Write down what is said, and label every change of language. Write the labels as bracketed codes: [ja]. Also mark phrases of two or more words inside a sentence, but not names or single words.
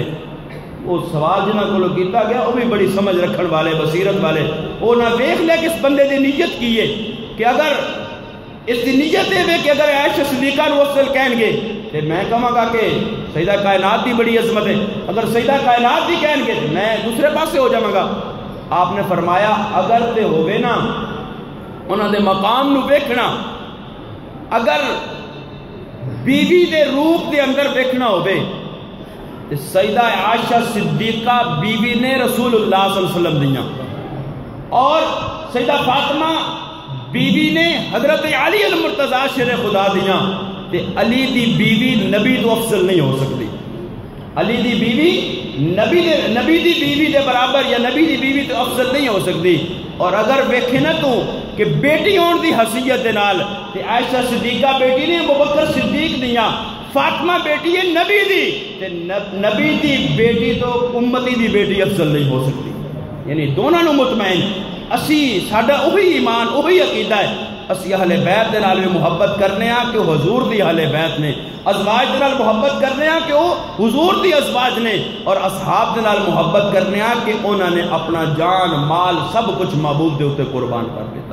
[pa] وہ سوال جنہاں کو کیتا گیا وہ بھی بڑی سمجھ رکھن والے بصیرت والے، وہ نہ دیکھ لے کہ اس بندے دی نیت کی ہے، کہ اگر اس دی نیت ہے کہ اگر عائشہ صدیقہ نو افضل کہیں گے تو میں کہاں گا کہ سیدہ کائنات دی بڑی عظمت ہے، اگر سیدہ کائنات دی کہیں گے تو میں دوسرے پاسے ہو جاؤں گا۔ آپ نے فرمایا اگر تے ہوئے نا انہاں دے مقام نو ویکھنا، اگر بیوی دے روپ دے اندر ویکھنا ہوئے تو سیدہ عائشہ صدیقہ بیوی نے رسول اللہ [ar] صلی اللہ علیہ وسلم [pa] دیاں، اور سیدہ فاطمہ بیوی نے حضرت علی المرتضیٰ شیر خدا دیاں، تے علی دی بیوی نبی تو افضل نہیں ہو سکتی، علی دی بیوی نبی دی بیوی دے برابر یا نبی دی بیوی تو افضل نہیں ہو سکتی۔ اور اگر ویکھے نا تو کہ بیٹی ہون دی حیثیت دے نال تے عائشہ صدیقہ بیٹی نے ابوبکر صدیق دیاں، فاطمہ بیٹی ہے نبی دی، تے نبی دی بیٹی تو امتی دی بیٹی افضل نہیں ہو سکتی، یعنی دونوں نو مطمئن اسی ساڈا وہی ایمان وہی عقیدہ ہے، اسی اہل بیت دے نال بھی محبت کرنے ہاں کہ حضور دی اہل بیت نے، ازواج دے نال محبت کرنے ہاں کہ وہ حضور دی ازواج نے، اور اصحاب دے نال محبت کرنے ہاں کہ انہوں نے اپنا جان مال سب کچھ محبوب دے اوتے قربان کر دیتا۔